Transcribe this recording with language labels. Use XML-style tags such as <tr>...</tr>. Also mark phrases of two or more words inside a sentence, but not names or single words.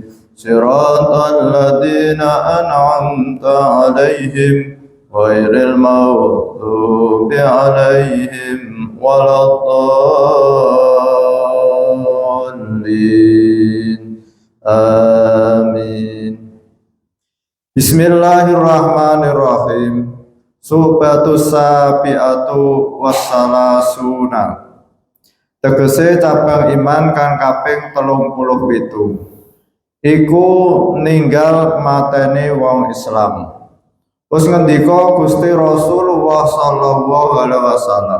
<ar>صراط الذين أنعمت عليهم غير المغضوب عليهم ولا الضالين. آمين. بسم الله الرحمن الرحيم. الشعبة السابعة والثلاثون.</ar> <jv>Tegese cabang iman kang kaping 37. Iku ninggal mateni wong Islam. Wis ngendika Gusti Rasulullah</jv> <ar>صلى الله عليه وسلم.</ar>